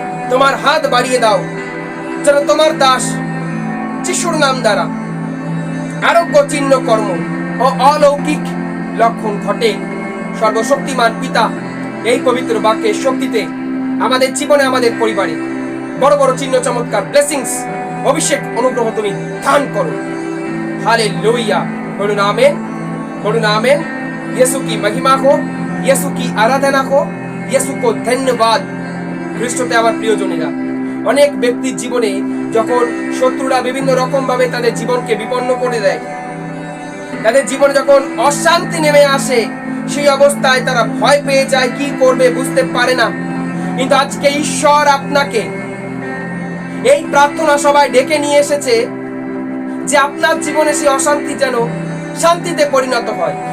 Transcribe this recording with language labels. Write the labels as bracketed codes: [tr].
[bn] তোমার হাত বাড়িয়ে দাও যেন তোমার দাস যিশুর নাম দ্বারা আরোগ্য চিহ্ন কর্ম ও অলৌকিক লক্ষণ ঘটে। সর্বশক্তিমান পিতা, এই পবিত্র বাক্যের শক্তিতে আমাদের জীবনে, আমাদের পরিবারে বড় বড় চিহ্ন চমৎকার ব্লেসিংস, অভিষেক, অনুগ্রহ তুমি দান করো। हालेलुया। बोलून आमेन, बोलून आमेन। [hi] यीशु की महिमा हो, यीशु की आराधना हो, यीशु को धन्यवाद। [bn] খ্রিস্টতে আমার প্রিয়জনেরা, অনেক ব্যক্তির জীবনে যখন শত্রুরা বিভিন্ন রকম ভাবে তাদের জীবনকে বিপন্ন করে দেয়, তাদের জীবনে যখন অশান্তি নেমে আসে, সেই অবস্থায় তারা ভয় পেয়ে যায়, কি করবে বুঝতে পারে না। কিন্তু আজকে ঈশ্বর আপনাকে এই প্রার্থনা সভায় ডেকে নিয়ে এসেছে যে আপনার জীবনে সেই অশান্তি যেন শান্তিতে পরিণত হয়।